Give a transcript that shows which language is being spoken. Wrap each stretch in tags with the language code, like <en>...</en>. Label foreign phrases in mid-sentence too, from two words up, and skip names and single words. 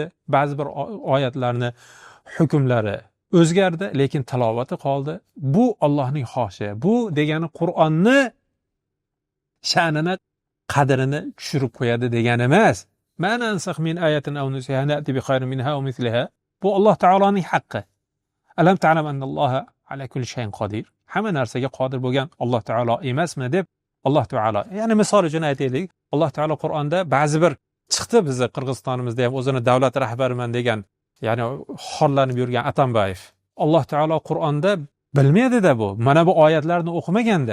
<uz>Ba'zi bir oyatlarni hukmlari o'zgardi, lekin tilovati qoldi. Bu Allohning xohishi. Bu degani Qur'onni sha'nini, qadrini tushirib qo'yadi degani emas.</uz> <ar>ما ننسخ من آية أو ننسها نأت بخير منها أو مثلها.</ar> <uz>Bu Alloh taoloning haqqi.</uz> <ar>ألم تعلم أن الله على كل شيء قدير.</ar> <uz>Hamma narsaga qodir bo'lgan Alloh taolo emasmi deb Alloh taolo. Ya'ni misol uchun aytaylik, Alloh taolo Qur'onda ba'zi bir chiqdi bizni Qirg'izistonimizda ham o'zini davlat rahbariman degan, ya'ni xorlanib yurgan Atambayev. Alloh taolo Qur'onda bilmaydi-da bu. Mana bu oyatlarni o'qimaganda.</uz>